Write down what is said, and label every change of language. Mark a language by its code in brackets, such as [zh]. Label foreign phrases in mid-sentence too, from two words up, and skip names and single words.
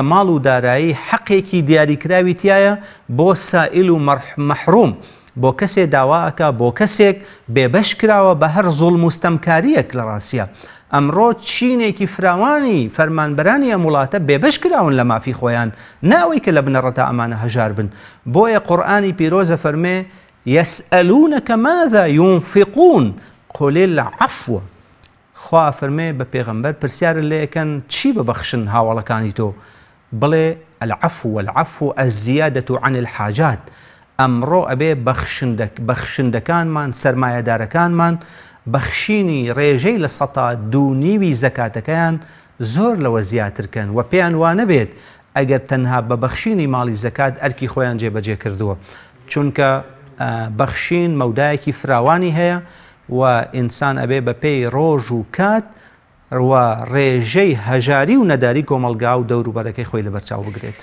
[ckb] ماڵ و دارایی حەقێکی دیاریکراوی تایە بۆ سائیل و مەحروم بۆ کەسێ داواکە بۆ کەسێک بێبەش کراوە بە هەر زوڵم و ستەمکاریەک لە ڕاستیە ئەمڕۆ چینێکی فراوانی فەرمانبەرانی ئەم وڵاتە بێبەش کراون لە مافی خۆیان ناوەی کە لە بنەڕەتە ئەمانە هەژار بن بۆیە قورئانی پیرۆزە فەرمێ [ar] یەسئەلونەکە ماذا ينفقون قل العفو [ckb] خوا فەرمێ بە پێغەمبەر پرسیارە لێ یەکەن چی ببەخشن هاوڵەکانی تۆ بڵێ [ar] العفو والعفو الزیادة عن [ckb] الحاجات ئەمڕۆ ئەبێ بەخشندەکانمان سەرمایەدارەکانمان بەخشینی ڕێژەی لە 2.5 زەکاتەکەیان زۆر لەوە زیاترکەن و پێیان وانە بێت ئەگەر تەنها بە بەخشینی ماڵی زەکات ئەرکی خۆیان جێبەجێ کردووە چونکە بەخشین مەودایەکی فراوانی هەیە و ئینسان ئەبێ بە پێی ڕۆژ و کات و ڕێژەی هەژاری و نەداری کۆمەلگا و دەوروبەرەکەی خۆی لەبەرچاو بگرێت.